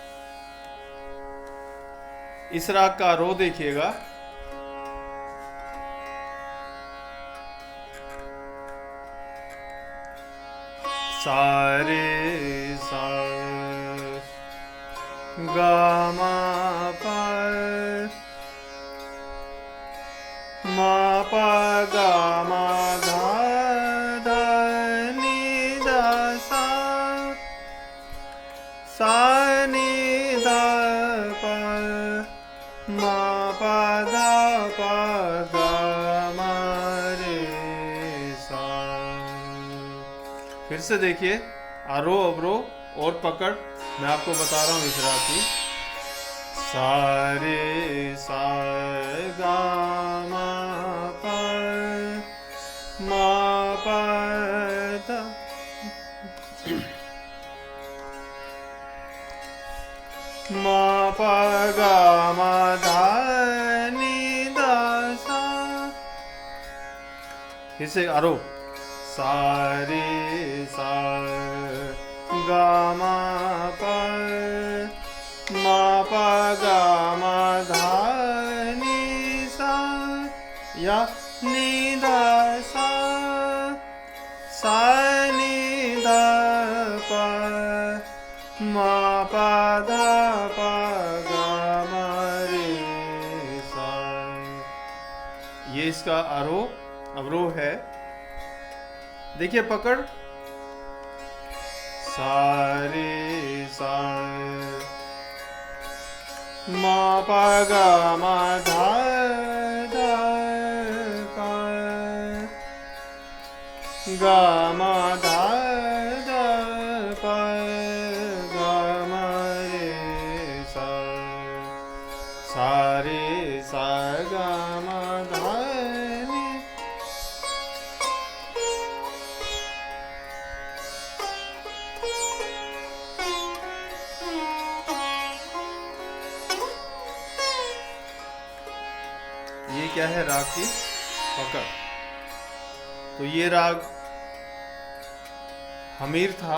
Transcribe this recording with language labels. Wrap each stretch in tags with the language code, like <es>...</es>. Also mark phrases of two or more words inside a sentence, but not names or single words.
<hi>इस राग का आरोह देखिएगा। सारे सा गा मा पा मा पा गा मा धा धा नि धा सा सा नि धा पा मा पा धा पा गा मा रे सा। फिर से देखिए, आरोह, अवरोह और पकड़ मैं आपको बता रहा हूं इस राग की। सारे सा गा मा पा मा पा धा मा पा गा मा धा नि धा सा। फिर से आरोह। सारे सा गा मा पा गा मा धा नि सा या नि धा सा सा नि धा पा मा पा धा पा गा मा रे सा। ये इसका आरोह, अवरोह है। देखिए, पकड़। सारे सा मा पा गा मा धा धा पा गा मा धा धा पा गा मा रे सा। सारे सा गा मा धा नि। ये क्या है? राग की पकड़। तो ये राग हमीर था।</hi>